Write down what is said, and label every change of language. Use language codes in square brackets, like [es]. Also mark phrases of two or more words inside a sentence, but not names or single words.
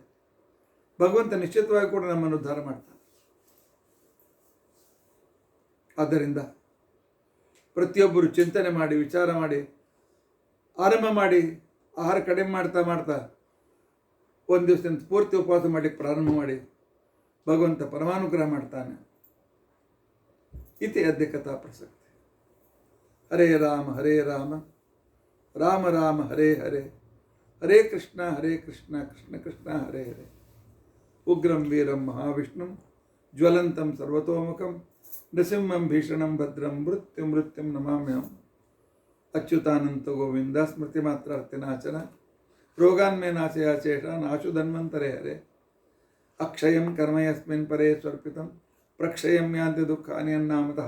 [kn] ಭಗವಂತ ನಿಶ್ಚಿತವಾಗಿ ಕೂಡ ನಮ್ಮನ್ನು ಉದ್ಧಾರ ಮಾಡ್ತಾನೆ. ಆದ್ದರಿಂದ ಪ್ರತಿಯೊಬ್ಬರು ಚಿಂತನೆ ಮಾಡಿ, ವಿಚಾರ ಮಾಡಿ, ಆರಂಭ ಮಾಡಿ, ಆಹಾರ ಕಡಿಮೆ ಮಾಡ್ತಾ ಮಾಡ್ತಾ 1 ದಿವಸದಿಂದ ಪೂರ್ತಿ ಉಪವಾಸ ಮಾಡಲಿಕ್ಕೆ ಪ್ರಾರಂಭ ಮಾಡಿ. ಭಗವಂತ ಪರಮಾನುಗ್ರಹ ಮಾಡ್ತಾನೆ. [sa] ಇತಿ ಅದ್ಯ ಕಥಾ ಪ್ರಸಕ್ತಿ. ಹರೇ ರಾಮ ಹರೇ ರಾಮ ರಾಮ ರಾಮ ಹರೇ ಹರೇ ಹರೇ ಕೃಷ್ಣ ಕೃಷ್ಣ ಕೃಷ್ಣ ಹರೇ ಹರೇ. ಉಗ್ರಂ ವೀರಂ ಮಹಾವಿಷ್ಣುಂ ಜ್ವಲಂತಂ ಸರ್ವತೋಮುಖಂ ನೃಸಿಂಹಂ ಭೀಷಣಂ ಭದ್ರಂ ಮೃತ್ಯುಂ ನಮಾಮ್ಯಹಂ. ಅಚ್ಯುತಾನಂತ ಗೋವಿಂದ ಸ್ಮೃತಿ ಮಾತ್ರಾರ್ತಿನಾಶನ ರೋಗಾನ್ಮೇ ನಾಶಯ ಶೇಷ ನಾಶು ಧನ್ವಂತರೇ ಹರೇ. ಅಕ್ಷಯಂ ಕರ್ಮ ಯಸ್ಮಿನ್ ಪರೇ ಸ್ವರ್ಪಿತಂ ಪ್ರಕ್ಷಯಂ ಯಾಂತಿ ದುಃಖಾನಿ ಅನ್ನಾಮತಃ.